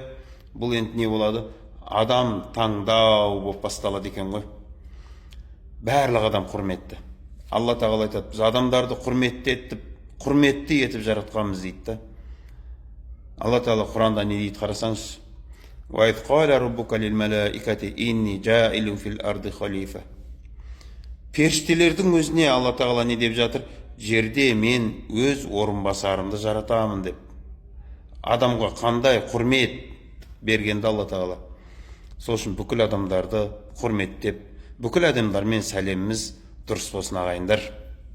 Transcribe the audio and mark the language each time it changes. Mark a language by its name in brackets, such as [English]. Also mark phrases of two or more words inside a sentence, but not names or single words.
[Kazakh] Бұл енді не болады? Адам таңдау болып басталады екен ғой. Барлық адам құрметті. Алла тағала айтады, біз адамдарды құрметті етіп жаратқанбыз дейді. Алла тағала Құранда не дейді қарасаңыз? [Arabic] وَإِذْ قَالَ رَبُّكَ لِلْمَلَائِكَةِ إِنِّي جَاعِلٌ فِي الْأَرْضِ خَلِيفَةً. [Kazakh] Періштелердің өзіне Алла тағала не деп жатыр? Жерде мен өз орынбасарымды жаратамын деп. Адамға қандай құрмет бергенді Алла тағала. Сол үшін бүкіл адамдарды құрметтеп, бүкіл адамдармен сәлеміміз дұрыс болсын ағайындар.